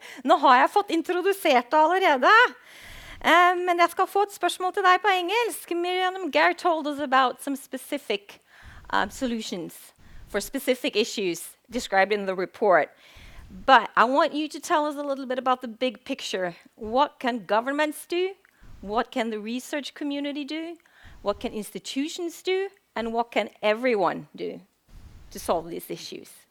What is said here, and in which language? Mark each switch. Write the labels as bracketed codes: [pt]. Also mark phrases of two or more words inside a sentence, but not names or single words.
[no] Nå har jeg fått introdusert det allerede, men jeg skal få et spørsmål til deg på engelsk. Miriam, [en] Gary told us about some specific solutions for specific issues described in the report. But I want you to tell us a little bit about the big picture. What can governments do? What can the research community do? What can institutions do? And what can everyone do to solve these issues?